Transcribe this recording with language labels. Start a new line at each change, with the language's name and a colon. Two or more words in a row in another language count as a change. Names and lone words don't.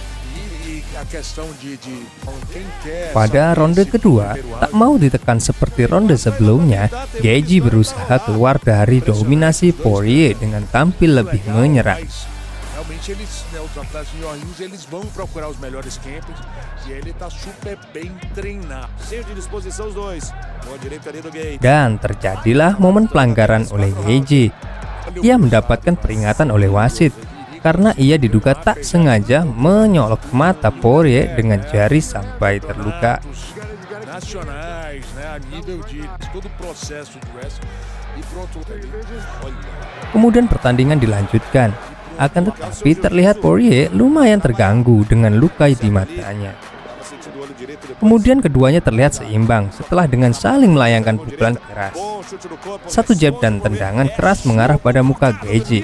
Indonesian: Pada ronde kedua, tak mau ditekan seperti ronde sebelumnya, Gaethje berusaha keluar dari dominasi Poirier dengan tampil lebih menyerang.
Portuguese: Os atletas de New Orleans, eles vão procurar os melhores campings e ele tá super bem treinado. Cheio de disposição os dois. Boa direita ali do Gaethje.
Indonesian: Dan terjadilah momen pelanggaran oleh Gaethje. Ia mendapatkan peringatan oleh wasit karena ia diduga tak sengaja menyolok mata Poirier dengan jari sampai terluka.
Portuguese: Nacionais, né, a nível de todo o processo de wrestling. E pronto,
Indonesian: Kemudian pertandingan dilanjutkan. Akan tetapi terlihat Poirier lumayan terganggu dengan luka di matanya. Kemudian keduanya terlihat seimbang setelah dengan saling melayangkan pukulan keras. Satu jab dan tendangan keras mengarah pada muka Gaethje.